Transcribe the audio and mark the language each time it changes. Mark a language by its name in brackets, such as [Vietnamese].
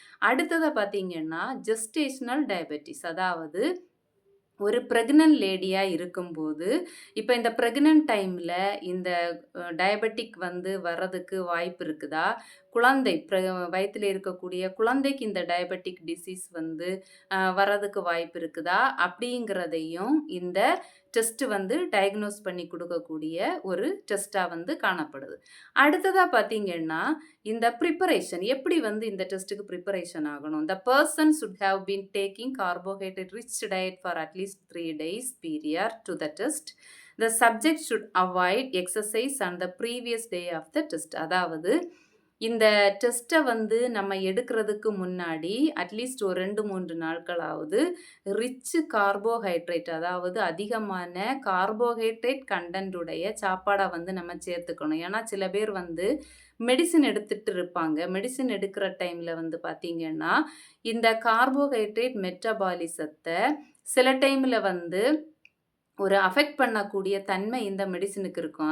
[Tamil] அடுத்ததை பார்த்தீங்கன்னா gestational diabetes, அதாவது ஒரு ப்ரெக்னென்ட் லேடியாக இருக்கும்போது, இப்போ இந்த ப்ரெக்னென்ட் டைமில் இந்த டயபெட்டிக் வர்றதுக்கு வாய்ப்பு இருக்குதா, குழந்தை வயிற்றில் இருக்கக்கூடிய குழந்தைக்கு இந்த டயபெட்டிக் டிசீஸ் வர்றதுக்கு வாய்ப்பு இருக்குதா அப்படிங்கிறதையும் இந்த டெஸ்ட்டு டயக்னோஸ் பண்ணி கொடுக்கக்கூடிய ஒரு டெஸ்ட்டாக காணப்படுது. அடுத்ததாக பார்த்தீங்கன்னா இந்த ப்ரிப்பரேஷன் எப்படி இந்த டெஸ்ட்டுக்கு ப்ரிப்பரேஷன் ஆகணும். [English] The person should have been taking carbohydrate rich diet for at least 3 days period to the test. The subject should avoid exercise on the previous day of the test. [Tamil] அதாவது இந்த டெஸ்ட்டை நம்ம எடுக்கிறதுக்கு முன்னாடி அட்லீஸ்ட் ஒரு 2-3 நாட்களாவது rich carbohydrate, அதாவது அதிகமான carbohydrate கண்டென்ட்டுடைய சாப்பாடை நம்ம சேர்த்துக்கணும். ஏன்னா சில பேர் மெடிசின் எடுத்துகிட்டு இருப்பாங்க. மெடிசின் எடுக்கிற டைமில் பார்த்தீங்கன்னா இந்த கார்போஹைட்ரேட் மெட்டபாலிசத்தை சில டைமில் ஒரு அஃபெக்ட் பண்ணக்கூடிய தன்மை இந்த மெடிசினுக்கு இருக்கும்.